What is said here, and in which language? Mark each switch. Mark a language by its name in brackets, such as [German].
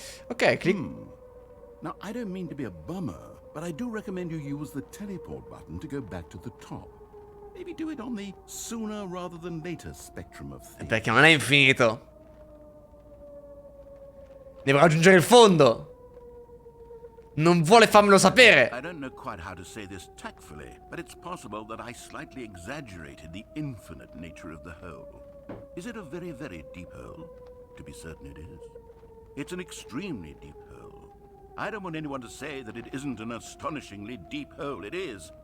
[Italian] Ok, clic. [English] Now, I don't mean to be a bummer, but I do recommend you use the teleport button to go back to the top. Maybe do it on the sooner rather than later spectrum of things. [Italian] Perché non è infinito. Devo raggiungere il fondo. Non vuole farmelo sapere. [English] I don't know quite how to say this tactfully, but it's possible that I slightly exaggerated the infinite nature of the hole. Is it a very, very deep hole? To be certain it is. It's an extremely deep hole. I don't want anyone to say that it isn't an astonishingly deep hole. It is.